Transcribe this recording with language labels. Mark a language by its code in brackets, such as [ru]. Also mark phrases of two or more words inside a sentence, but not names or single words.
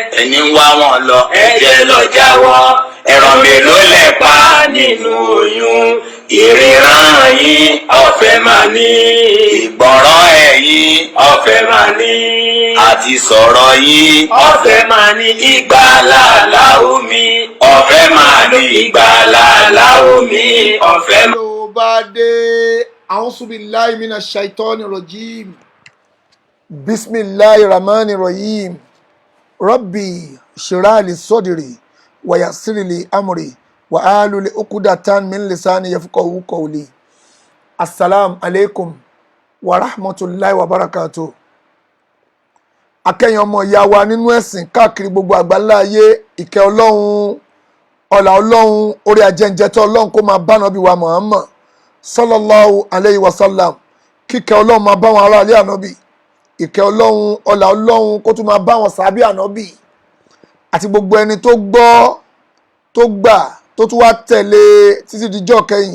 [yo] Ẹni ń wá wọn lọ ẹ jẹ́ lọ jáwọ́, ẹran mélòó lẹ pa nínú oyún, ìríran yín ọ̀fẹ́ máa ní, ìgbọ̀ràn ẹ̀yin ọ̀fẹ́ máa ní, àti sọ̀rọ̀ yín ọ̀fẹ́ máa ní, ìgbàlà omi ọ̀fẹ́ máa ní, ìgbàlà omi ọ̀fẹ́ máa ní. ló bá dé [ar] أعوذ بالله من الشيطان الرجيم بسم الله الرحمن الرحيم رب اشرح لي صدري ويسر لي أمري واحلل عقدة من لساني يفقهوا قولي. السلام عليكم ورحمة الله وبركاته. [yo] Akẹ́yìn ọmọ ìyá wa nínú ẹ̀sìn káàkiri gbogbo àgbáńlá ayé, ìkẹ́ ọlọ́run, ọlá ọlọ́run, orí ajẹ́njẹ́tọ́ ọlọ́run kó máa bá Ànábì wa Muhammad [ar] صلى الله عليه وسلم. [yo] Kíkẹ́ ọlọ́run máa bá wọn ará ilé Ànábì, ìkẹ́ ọlọ́run, ọlá ọlọ́run kó tún máa bá wọn sàábì Ànábì àti gbogbo ẹni tó gbọ́, tó gbà, tó tún wá tẹ̀lé títí dijọ́ kẹyìn.